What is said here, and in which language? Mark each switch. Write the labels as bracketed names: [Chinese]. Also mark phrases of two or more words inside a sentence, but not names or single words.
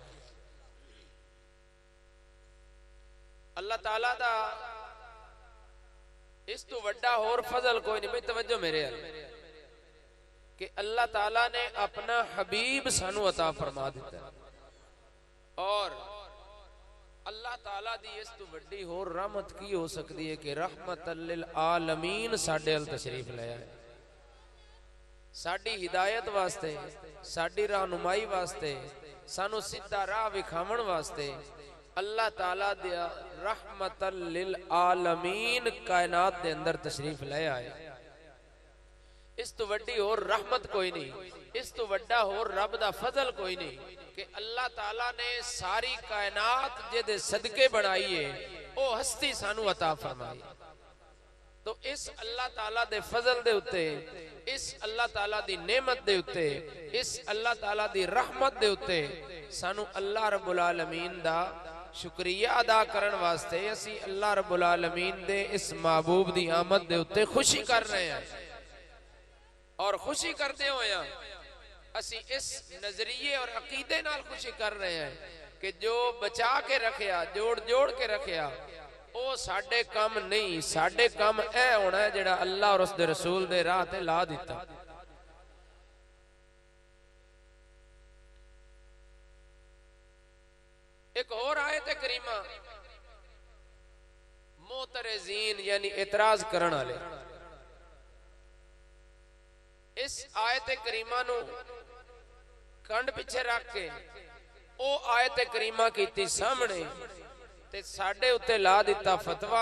[Punjabi] ਅੱਲਾਹ ਤਾਲਾ ਦਾ ਇਸ ਤੋ ਵੱਡਾ ਹੋਰ ਫ਼ਜ਼ਲ ਕੋਈ ਨਹੀਂ। ਭਾਈ ਤਵੱਜੋ ਮੇਰੇ ਕਿ ਅੱਲਾਹ ਤਾਲਾ ਨੇ ਅਪਣਾ ਹਬੀਬ ਸਾਨੂੰ ਅਤਾ ਫ਼ਰਮਾ ਦਿੱਤਾ ਔਰ ਅੱਲਾਹ ਤਾਲਾ ਦੀ ਇਸ ਤੋ ਵੱਡੀ ਹੋਰ ਰਹਿਮਤ ਕੀ ਹੋ ਸਕਤੀ ਹੈ ਕਿ [Arabic] رحمة للعالمين [Punjabi] ਸਾਡੇ ਅਲ ਤਸ਼ਰੀਫ਼ ਲਾਇਆ ਹੈ, ਸਾਡੀ ਹਿਦਾਇਤ ਵਾਸਤੇ, ਸਾਡੀ ਰਹਿਨੁਮਾਈ ਵਾਸਤੇ, ਸਾਨੂੰ ਸਿੱਧਾ ਰਾਹ ਵਿਖਾਵਣ ਵਾਸਤੇ ਅੱਲਾਹ ਤਾਲਾ ਦਿਆ [Arabic] رحمة للعالمين [Punjabi] ਕਾਇਨਾਤ ਦੇ ਅੰਦਰ ਤਸ਼ਰੀਫ਼ ਲੈ ਆਏ। ਇਸ ਤੋ ਵੱਡੀ ਔਰ ਰਹਿਮਤ ਕੋਈ ਨਹੀਂ, ਇਸ ਤੋ ਵੱਡਾ ਔਰ ਰੱਬ ਦਾ ਫ਼ਜ਼ਲ ਕੋਈ ਨਹੀਂ ਕਿ ਅੱਲਾਹ ਤਾਲਾ ਨੇ ਸਾਰੀ ਕਾਇਨਾਤ ਜਿਹਦੇ ਸਦਕੇ ਬਣਾਈ ਹੈ ਵੋ ਹਸਤੀ ਸਾਨੂੰ ਅਤਾ ਫ਼ਰਮਾਈ। ਤੋ ਇਸ ਅੱਲਾਹ ਤਾਲਾ ਦੇ ਫ਼ਜ਼ਲ ਦੇ ਉੱਤੇ, ਇਸ ਅੱਲਾਹ ਤਾਲਾ ਦੀ ਨੇਮਤ ਦੇ ਉੱਤੇ, ਇਸ ਅੱਲਾਹ ਤਾਲਾ ਦੀ ਰਹਿਮਤ ਦੇ ਉੱਤੇ ਸਾਨੂੰ ਅੱਲਾਹ ਰੱਬੁਲ ਆਲਮੀਨ ਦਾ ਸ਼ੁਕਰੀਆ ਅਦਾ ਕਰਨ ਵਾਸਤੇ ਅਸੀਂ ਅੱਲਾਹ ਰੱਬੁਲ ਆਲਮੀਨ ਦੇ ਇਸ ਮਹਿਬੂਬ ਦੀ ਆਮਦ ਦੇ ਉੱਤੇ ਖ਼ੁਸ਼ੀ ਕਰ ਰਹੇ ਹੈਂ। ਔਰ ਖ਼ੁਸ਼ੀ ਕਰਤੇ ਹੋਇਆ ਅਸੀਂ ਇਸ ਨਜ਼ਰੀਏ ਔਰ ਅਕੀਦੇ ਨਾਲ ਖ਼ੁਸ਼ੀ ਕਰ ਰਹੇ ਹੈਂ ਕਿ ਜੋ ਬਚਾ ਕੇ ਰੱਖਿਆ, ਜੋੜ ਜੋੜ ਕੇ ਰੱਖਿਆ, ਓ ਸਾਡੇ ਕਾਮ ਨਹੀਂ, ਸਾਡੇ ਕਾਮ ਐ ਹੋਣਾ ਹੈ ਜਿਹੜਾ ਅੱਲਾਹ ਔਰ ਉਸਦੇ ਰਸੂਲ ਦੇ ਰਾਹ ਤੇ ਲਾ ਦਿੱਤਾ। ਏਕ ਔਰ ਆਇਤ ਕਰੀਮਾ ਮੋਤਰਜ਼ੀਨ ਯਾਨੀ ਐਤਰਾਜ਼ ਕਰਨ ਵਾਲੇ, ਇਸ ਆਇਤ ਕਰੀਮਾ ਨੂੰ ਕੰਡ ਪਿੱਛੇ ਰੱਖ ਕੇ ਓ ਆਇਤ ਕਰੀਮਾ ਕੀਤੀ ਸਾਮ੍ਹਣੇ ਤੇ ਸਾਡੇ ਉੱਤੇ ਲਾ ਦਿੱਤਾ ਫ਼ਤਵਾ।